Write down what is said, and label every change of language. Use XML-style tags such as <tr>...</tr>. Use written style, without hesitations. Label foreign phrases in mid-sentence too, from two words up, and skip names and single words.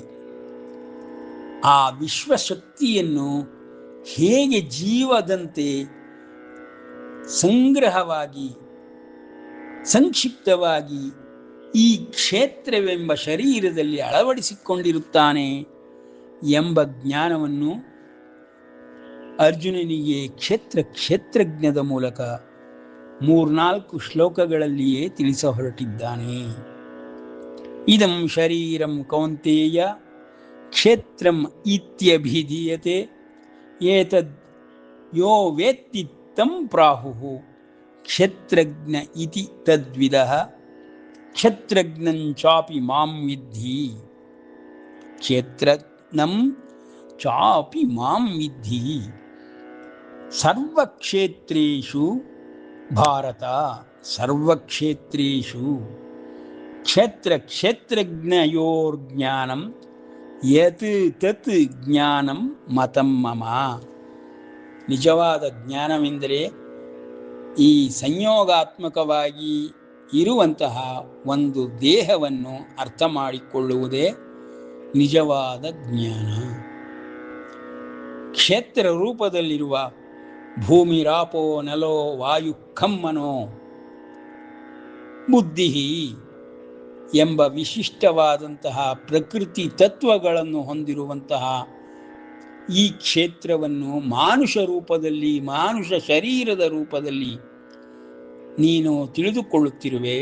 <kn>ಆ ವಿಶ್ವಶಕ್ತಿಯನ್ನು ಹೇಗೆ ಜೀವದಂತೆ ಸಂಗ್ರಹವಾಗಿ ಸಂಕ್ಷಿಪ್ತವಾಗಿ ಈ ಕ್ಷೇತ್ರವೆಂಬ ಶರೀರದಲ್ಲಿ ಅಳವಡಿಸಿಕೊಂಡಿರುತ್ತಾನೆ ಎಂಬ ಜ್ಞಾನವನ್ನು ಅರ್ಜುನನಿಗೆ ಕ್ಷೇತ್ರಜ್ಞದ ಮೂಲಕ 3-4 ಶ್ಲೋಕಗಳಲ್ಲಿಯೇ ತಿಳಿಸ ಹೊರಟಿದ್ದಾನೆ.</kn> <sa>ಇದಂ ಶರೀರಂ ಕೌಂತೇಯ ಕ್ಷೇತ್ರಂ ಇತ್ಯಭಿಧೀಯತೆ ಏತದ್ ಯೋ ವೇತ್ತಿ ತಂ ಪ್ರಾಹುಃ ಕ್ಷೇತ್ರಜ್ಞ ಇತಿ ತದ್ವಿದಃ ಕ್ಷೇತ್ರಜ್ಞಂ ಚಾಪಿ ಮಾಂ ವಿದ್ಧಿ. ಕ್ಷೇತ್ರಜ್ಞಂ ಚಾಪಿ ಮಾಂ ವಿದ್ಧಿ. ಸರ್ವಕ್ಷೇತ್ರೇಷು ಭಾರತ, ಸರ್ವಕ್ಷೇತ್ರೇಷು ಕ್ಷೇತ್ರಜ್ಞಯೋರ್ಜ್ಞಾನಂ ಯತ್ ತತ್ ಜ್ಞಾನಂ ಮತಂ ಮಮ.</sa> <kn>ನಿಜವಾದ ಜ್ಞಾನವೆಂದರೆ ಈ ಸಂಯೋಗಾತ್ಮಕವಾಗಿ ಇರುವಂತಹ ಒಂದು ದೇಹವನ್ನು ಅರ್ಥ ಮಾಡಿಕೊಳ್ಳುವುದೇ ನಿಜವಾದ ಜ್ಞಾನ. ಕ್ಷೇತ್ರ ರೂಪದಲ್ಲಿರುವ</kn> <sa>ಭೂಮಿ ರಾಪೋ ನಲೋ ವಾಯು ಖಮ್ಮನೋ ಬುದ್ಧಿ</sa> <kn>ಎಂಬ ವಿಶಿಷ್ಟವಾದಂತಹ ಪ್ರಕೃತಿ ತತ್ವಗಳನ್ನು ಹೊಂದಿರುವಂತಹ ಈ ಕ್ಷೇತ್ರವನ್ನು ಮಾನುಷ ರೂಪದಲ್ಲಿ, ಮಾನುಷ ಶರೀರದ ರೂಪದಲ್ಲಿ ನೀನು ತಿಳಿದುಕೊಳ್ಳುತ್ತಿರುವೆ.</kn>